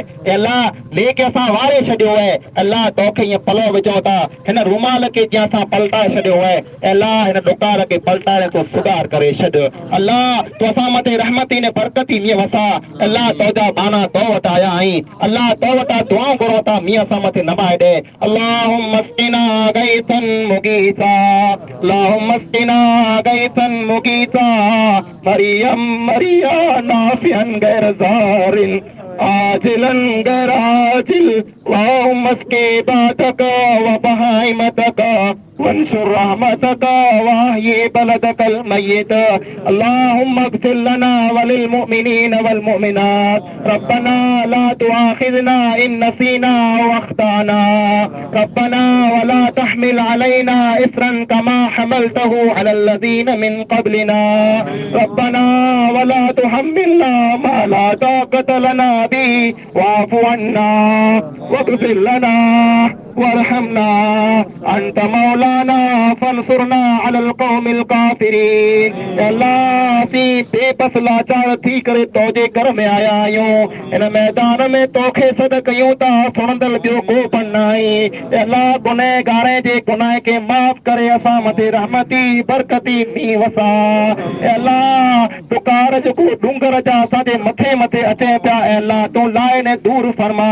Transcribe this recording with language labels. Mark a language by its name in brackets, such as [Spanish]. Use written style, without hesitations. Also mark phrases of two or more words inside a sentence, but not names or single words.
[Sindhi] अल्लाह लेह खे असां वारे छॾियो आहे। अल्लाह तोखे ईअं पलो विझूं था, हिन रूमाल खे जीअं असां पलटाए छॾियो आहे। अल्लाह हिन दुकार खे पलटाए तो सुधार करे छॾ। अल्लाह तूं असां मथे रहमती ने बरकती मींहुं वसा। अल्लाह तुंहिंजा बाना तो वटि आया आहीं। अल्लाह तो वटां दुआऊं घुरो था, मींहुं असां मथे नमाए ॾे। [Arabic] اللهم اسقنا غيثا مغيثا اللهم اسقنا غيثا مغيثا مريئا مريعا نافعا غير ضار عاجلا غير آجل اللهم اسق عبادك وبهائمك وانشر رحمتك وأحي بلدك الميت, اللهم اغفر لنا ولل المؤمنين والمؤمنات ربنا لا تؤاخذنا إن نسينا وأخطأنا ربنا ولا تحمل علينا إصرا كما حملته على الذين من قبلنا ربنا ولا تحملنا ما لا طاقة لنا به واعف عنا واغفر لنا وارحمنا أنت مولانا فانصرنا على القوم الكافرين. [Sindhi] अल्लाह असीं बेबस लाचार थी करे तोजे घर में आया आहियूं। इन मैदान में तोखे सॾ कयूं था, सुणंदड़ ॿियो को बि न आहे। अल्लाह गुनहगारनि जे गुनाह खे माफ़ करे असां मथे रहमती बरकती मींहुं वसा। अल्लाह दुकार जेको डूंगर जा असांजे मथे मथे अचे पिया, अल्लाह तूं लाए ने दूर फरमा।